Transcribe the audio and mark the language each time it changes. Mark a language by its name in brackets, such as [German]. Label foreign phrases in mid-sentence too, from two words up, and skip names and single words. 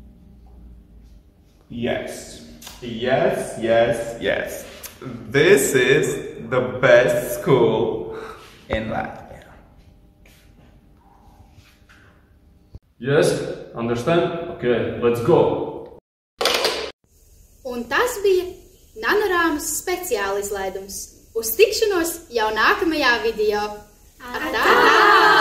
[English] Yes. Yes, yes, yes. This is the best school in Latvia. Yes, understand? Okay, let's go. [Latvian] Un tas bija Nanorāmas speciāla izlaidums. Uz tikšanos jau nākamajā video. Atā!